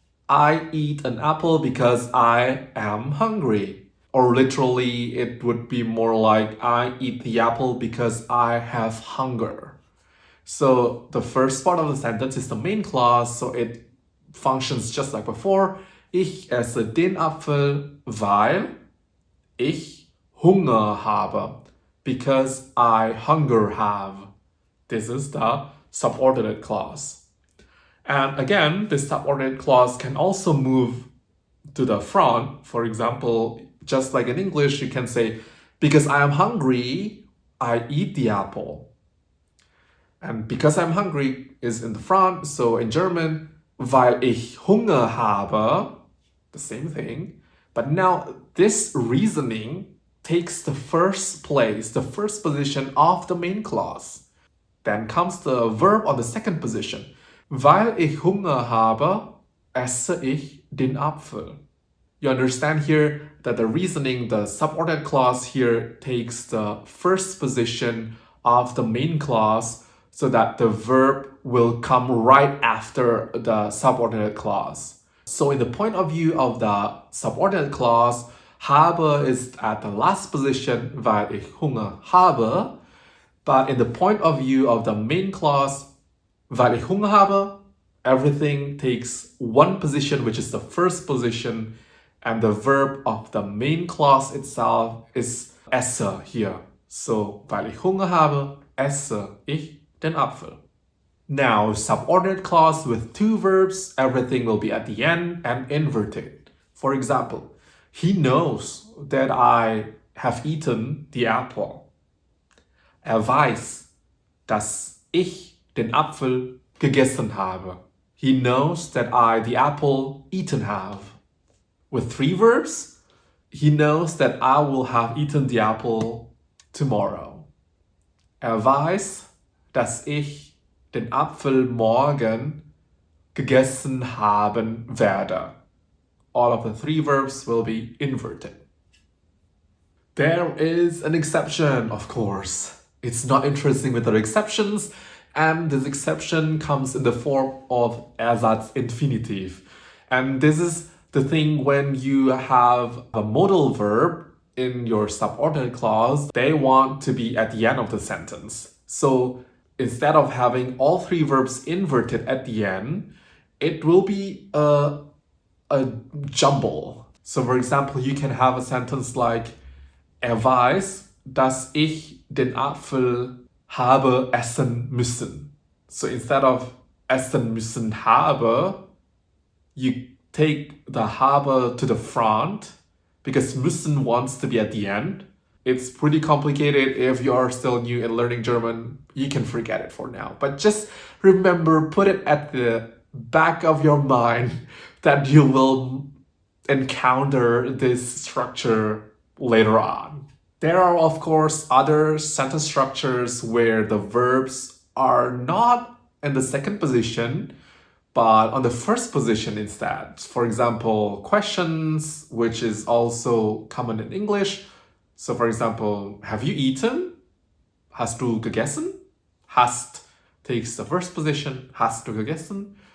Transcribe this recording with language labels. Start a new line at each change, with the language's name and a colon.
English: I eat an apple because I am hungry. Or literally, it would be more like I eat the apple because I have hunger. So the first part of the sentence is the main clause, so it functions just like before.
German: Ich esse den Apfel, weil ich Hunger habe.
English: Because I hunger have. This is the subordinate clause. And again, this subordinate clause can also move to the front. For example, just like in English, you can say, because I am hungry, I eat the apple. And because I'm hungry is in the front. So in German,
German: weil ich Hunger habe,
English: the same thing. But now this reasoning takes the first place, the first position of the main clause. Then comes the verb on the second position.
German: Weil ich Hunger habe, esse ich den Apfel.
English: You understand here that the reasoning, the subordinate clause here takes the first position of the main clause so that the verb will come right after the subordinate clause. So in the point of view of the subordinate clause, habe is at the last position,
German: weil ich Hunger habe.
English: But in the point of view of the main clause,
German: weil ich Hunger habe,
English: everything takes one position, which is the first position, and the verb of the main clause itself is esse here.
German: So, weil ich Hunger habe, esse ich den Apfel.
English: Now, subordinate clause with two verbs, everything will be at the end and inverted. For example, he knows that I have eaten the apple.
German: Er weiß, dass ich den Apfel gegessen habe.
English: He knows that I, the apple, eaten have. With three verbs, he knows that I will have eaten the apple tomorrow.
German: Er weiß, dass ich den Apfel morgen gegessen haben werde.
English: All of the three verbs will be inverted. There is an exception, of course. It's not interesting without exceptions, and this exception comes in the form of Ersatzinfinitiv. And this is the thing when you have a modal verb in your subordinate clause, they want to be at the end of the sentence. So instead of having all three verbs inverted at the end, it will be a jumble. So for example, you can have a sentence like,
German: er weiß, dass ich den Apfel habe essen müssen.
English: So instead of
German: essen müssen habe,
English: you take the habe to the front because müssen wants to be at the end. It's pretty complicated. If you are still new in learning German, you can forget it for now. But just remember, put it at the back of your mind that you will encounter this structure later on. There are, of course, other sentence structures where the verbs are not in the second position, but on the first position instead. For example, questions, which is also common in English. So for example, have you eaten?
German: Hast du gegessen? Hast
English: takes the first position,
German: hast du gegessen?